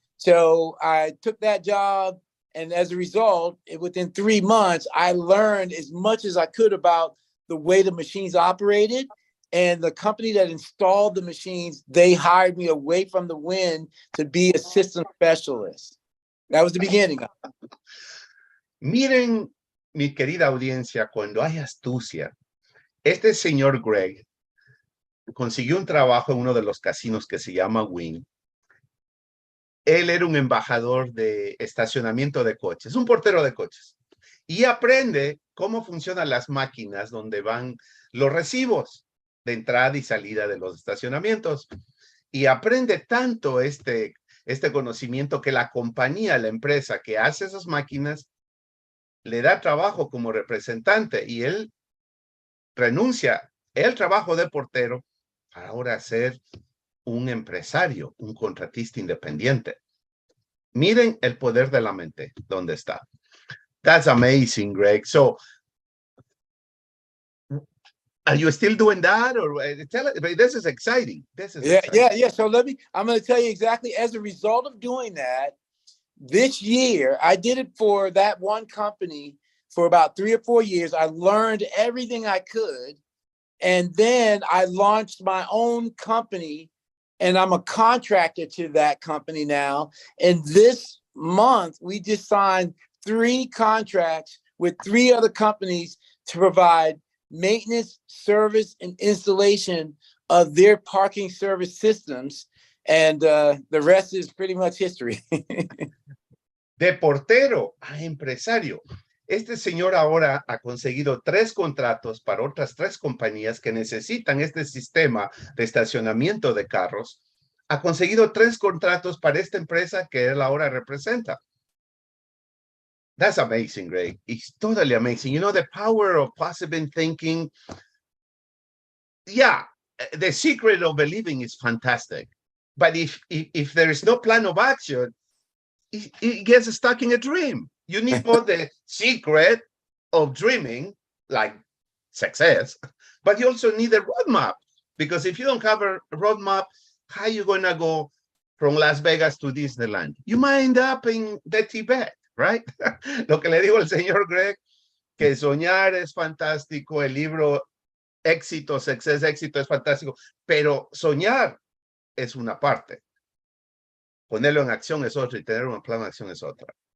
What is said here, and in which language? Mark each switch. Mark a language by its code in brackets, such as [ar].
[en] So I took that job. And as a result, within 3 months, I learned as much as I could about the way the machines operated. And the company that installed the machines, they hired me away from the Wynn to be a system specialist. That was the beginning. [es] Miren, mi querida audiencia, cuando hay astucia, este señor Greg consiguió un trabajo en uno de los casinos que se llama Wynn. Él era un embajador de estacionamiento de coches, un portero de coches, y aprende cómo funcionan las máquinas donde van los recibos de entrada y salida de los estacionamientos. Y aprende tanto este conocimiento que la compañía, la empresa que hace esas máquinas, le da trabajo como representante y él renuncia el trabajo de portero para ahora ser un empresario, un contratista independiente. Miren el poder de la mente, ¿dónde está? [en] That's amazing, Greg. So, are you still doing that? Or this is exciting. Yeah. So I'm going to tell you exactly, as a result of doing that, this year, I did it for that one company for about 3 or 4 years. I learned everything I could. And then I launched my own company, and I'm a contractor to that company now. And this month, we just signed 3 contracts with 3 other companies to provide maintenance, service, and installation of their parking service systems. And the rest is pretty much history. [es] De portero a empresario. Este señor ahora ha conseguido 3 contratos para otras 3 compañías que necesitan este sistema de estacionamiento de carros. Ha conseguido 3 contratos para esta empresa que él ahora representa. [en] That's amazing, Greg. It's totally amazing. You know, the power of positive thinking. Yeah, the secret of believing is fantastic. But if there is no plan of action, it gets stuck in a dream. You need both the secret of dreaming, like success, but you also need a roadmap. Because if you don't have a roadmap, how are you going to go from Las Vegas to Disneyland? You might end up in the Tibet, right? [es] Lo que le digo al señor Greg, que soñar es fantástico, el libro Éxito, [en] Success, [es] Éxito es fantástico, pero soñar es una parte. Ponerlo en acción es otra y tener un plan de acción es otra.